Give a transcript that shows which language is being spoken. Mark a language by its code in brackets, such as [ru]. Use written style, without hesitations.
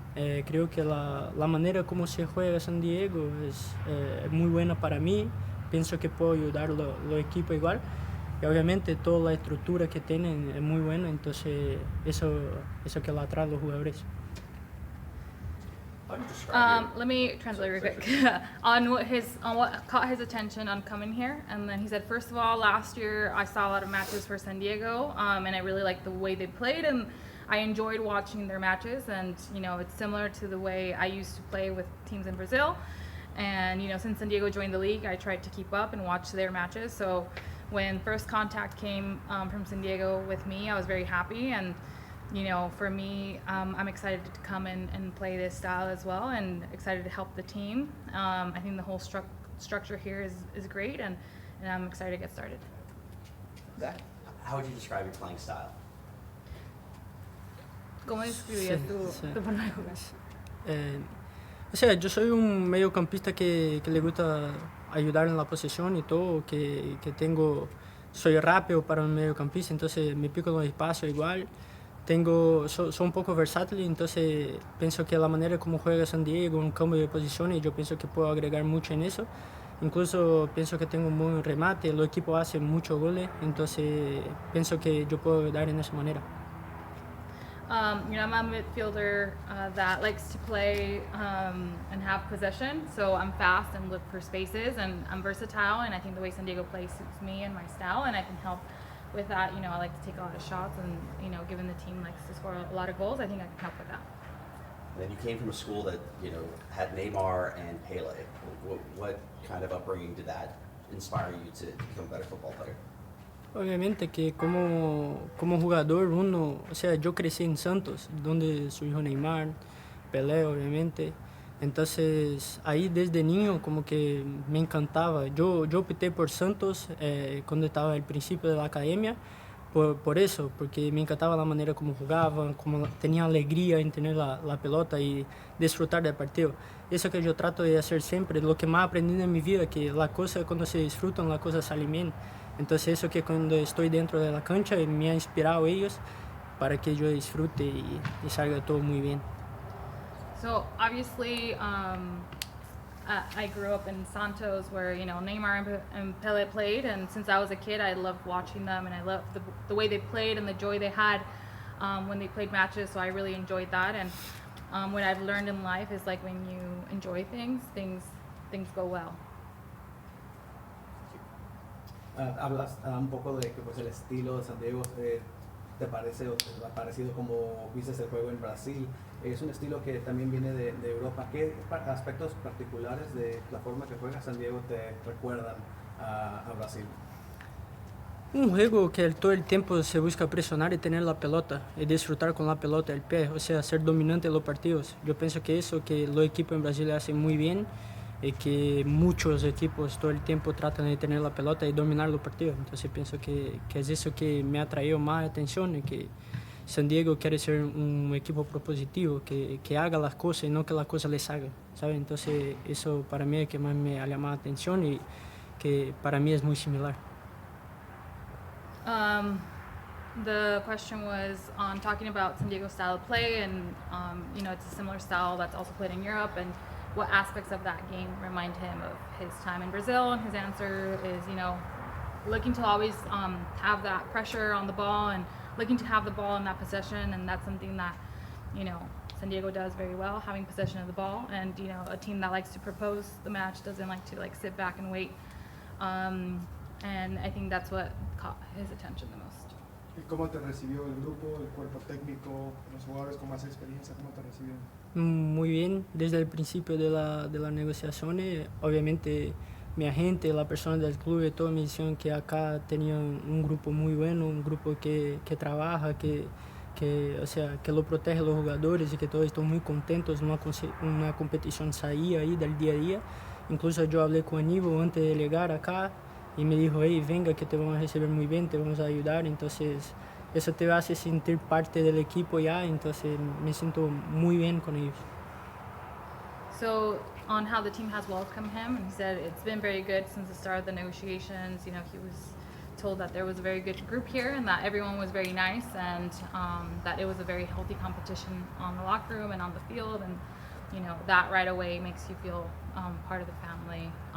[es] Creo que la manera como se juega San Diego es muy buena para mí. Pienso que puedo ayudar a los equipos igual. Y obviamente toda la estructura que tienen es muy buena, entonces eso que lo atrae a los jugadores. [en] Let me translate real quick on what caught his attention on coming here. And then he said, first of all, last year I saw a lot of matches for San Diego, and I really liked the way they played, and I enjoyed watching their matches. And it's similar to the way I used to play with teams in Brazil. And since San Diego joined the league, I tried to keep up and watch their matches. So when first contact came from San Diego with me, I was very happy. And for me, I'm excited to come and play this style as well, and excited to help the team. I think the whole structure here is great, and I'm excited to get started. How would you describe your playing style? [es] ¿Cómo describirías tu forma de jugar? Yo soy un mediocampista que le gusta ayudar en la posesión y todo, que soy rápido para un mediocampista, entonces me pico en los espacios igual. soy un poco versátil, entonces pienso que la manera como juega San Diego, un cambio de posiciones, yo pienso que puedo agregar mucho en eso. Incluso pienso que tengo un buen remate, el equipo hace muchos goles, entonces pienso que yo puedo dar en esa manera. [en] I'm a midfielder that likes to play and have possession, so I'm fast and look for spaces, and I'm versatile, and I think the way San Diego plays suits me and my style, and I can help with that. I like to take a lot of shots, and given the team likes to score a lot of goals, I think I can help with that. And then you came from a school that had Neymar and Pele. What kind of upbringing did that inspire you to become a better football player? [es] Obviamente que como jugador uno, o sea, yo crecí en Santos, donde surgió Neymar, Pelé, obviamente. Entonces, ahí desde niño como que me encantaba. Yo opté por Santos cuando estaba al principio de la academia, por eso, porque me encantaba la manera como jugaban, como tenía alegría en tener la pelota y disfrutar del partido. Eso que yo trato de hacer siempre, lo que más aprendí en mi vida, que las cosas cuando se disfrutan, las cosas salen bien. Entonces eso que cuando estoy dentro de la cancha me ha inspirado ellos para que yo disfrute y salga todo muy bien. [en] So obviously, I grew up in Santos, where Neymar and Pele played, and since I was a kid, I loved watching them, and I loved the way they played and the joy they had when they played matches. So I really enjoyed that, and what I've learned in life is like when you enjoy things go well. [es] Hablas un poco de que pues el estilo de San Diego te parece o te ha parecido como viste el juego en Brasil. Es un estilo que también viene de Europa. ¿Qué aspectos particulares de la forma que juega San Diego te recuerdan a Brasil? Un juego que todo el tiempo se busca presionar y tener la pelota y disfrutar con la pelota, el pie, o sea, ser dominante en los partidos. Yo pienso que eso que los equipos en Brasil hacen muy bien y que muchos equipos todo el tiempo tratan de tener la pelota y dominar los partidos. Entonces pienso que es eso que me ha traído más atención y que San Diego quiere ser un equipo propositivo, que haga las cosas y no que las cosas les hagan, ¿sabes? Entonces eso para mí es que más me ha llamado la atención y que para mí es muy similar. [en] The question was on talking about San Diego's style of play, and it's a similar style that's also played in Europe, and what aspects of that game remind him of his time in Brazil. And his answer is, looking to always have that pressure on the ball and looking to have the ball in that possession, and that's something that, San Diego does very well, having possession of the ball, and, a team that likes to propose the match doesn't like to sit back and wait. And I think that's what caught his attention the most. [es] ¿Y cómo te recibió el grupo, el cuerpo técnico, los jugadores con más experiencia? ¿Cómo te recibieron? Muy bien, desde el principio de las negociaciones, obviamente mi agente, la persona del club, todos me dijeron que acá tenían un grupo muy bueno, un grupo que trabaja, que lo protege a los jugadores y que todos están muy contentos, una competición saía ahí del día a día. Incluso yo hablé con Anibol antes de llegar acá y me dijo, hey, venga que te vamos a recibir muy bien, te vamos a ayudar. Entonces eso te hace sentir parte del equipo ya, entonces me siento muy bien con ellos. [en] So on how the team has welcomed him, and he said it's been very good since the start of the negotiations. He was told that there was a very good group here and that everyone was very nice, and that it was a very healthy competition on the locker room and on the field, and that right away makes you feel part of the family.